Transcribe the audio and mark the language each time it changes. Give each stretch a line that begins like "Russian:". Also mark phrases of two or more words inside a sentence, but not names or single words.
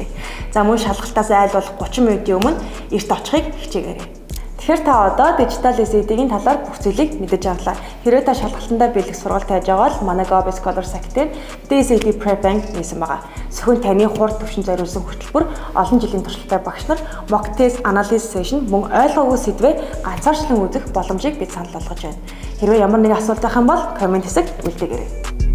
Mongolian: За мөн шалгалтаас айл болох 30 минутын өмнө эрт очихыг хичээгээрэй. Тэгэхээр та одоо дижитал SAT-ийн талаар бүх зүйлийг мэдэж авлаа. Хэрвээ та шалгалтандаа бэлдэх сургалт хайж байгаа бол манай Gobe Scholar Site дээр DSAT Prep Bank нээсэн байгаа. Зөвхөн таны хурд төвшин зориулсан хөтөлбөр, олон жилийн туршлагатай багш нар
English: mock test analysis session
Mongolian: мөн ойлгоогүй сэдвээ ганцаарчлан үзэх боломжийг бид санал болгож байна. Хэрвээ ямар нэгэн асуулт байх юм бол комент хэсэгт үлдээгээрэй.